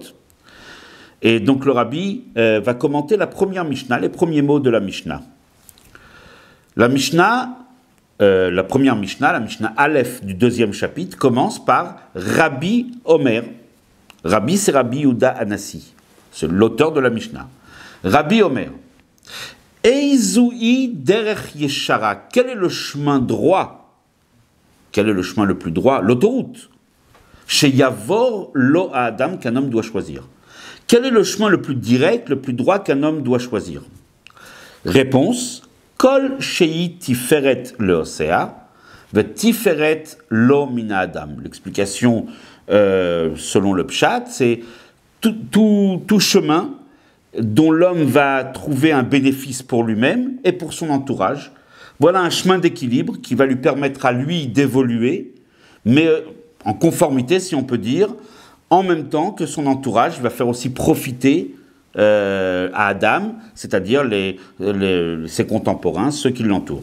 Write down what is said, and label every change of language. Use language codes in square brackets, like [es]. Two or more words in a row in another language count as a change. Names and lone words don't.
[fr] Et donc le Rabbi va commenter la première Mishnah, les premiers mots de la Mishnah. La Mishnah... la première Mishnah, la Mishnah Aleph du 2e chapitre, commence par [he] רבי אומר. [fr] Rabbi, c'est Rabbi Yehuda Anassi. C'est l'auteur de la Mishnah. [he] רבי אומר. איזוהי דרך ישרה. [fr] Quel est le chemin droit? Quel est le chemin le plus droit? L'autoroute. [he] שיבור לו אדם [fr] qu'un homme doit choisir. Quel est le chemin le plus direct, le plus droit qu'un homme doit choisir? Réponse. [he] כל שהיא תפארת לעושה, ו תפארת לו מן אדם. [fr] L'explication selon le pshat, c'est tout chemin dont l'homme va trouver un bénéfice pour lui-même et pour son entourage. Voilà un chemin d'équilibre qui va lui permettre à lui d'évoluer, mais en conformité, si on peut dire, en même temps que son entourage va faire aussi profiter à Adam, c'est-à-dire ses contemporains, ceux qui l'entourent.